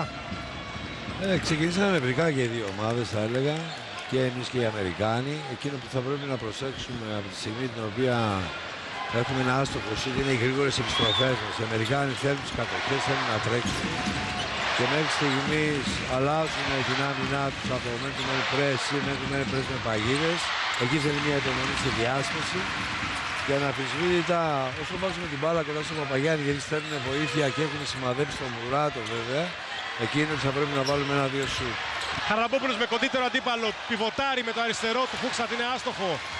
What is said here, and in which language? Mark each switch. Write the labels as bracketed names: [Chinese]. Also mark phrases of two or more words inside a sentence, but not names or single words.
[Greek] Ξεκινήσαμε ευρικά και οι δύο ομάδες, θα έλεγα, και εμείς και οι Αμερικάνοι. Εκείνο που θα πρέπει να προσέξουμε από τη στιγμή την οποία έχουμε ένα άστοχο σουτ είναι οι γρήγορες επιστροφές μας. Οι Αμερικάνοι θέλουν τις κατοχές, θέλουν να τρέξουν και μέχρι στιγμής αλλάζουν την άμυνά τους από [English] men-to-men press [Greek] ή [English] men-to-men press [Greek] με παγίδες. Εκεί θέλει μια υπομονή στη διάσπαση. Και αναμφισβήτητα, όσο βάζουμε την μπάλα κοντά στον Παπαγιάννη, γιατί στέλνουν βοήθεια και έχουν σημαδέψει τον Μουράτο βέβαια, εκείνο θα πρέπει να βάλουμε 1-2 σουτ. Χαραλαμπόπουλος με κοντύτερο αντίπαλο, πιβοτάρει με το αριστερό του, Φούξατ είναι άστοχο.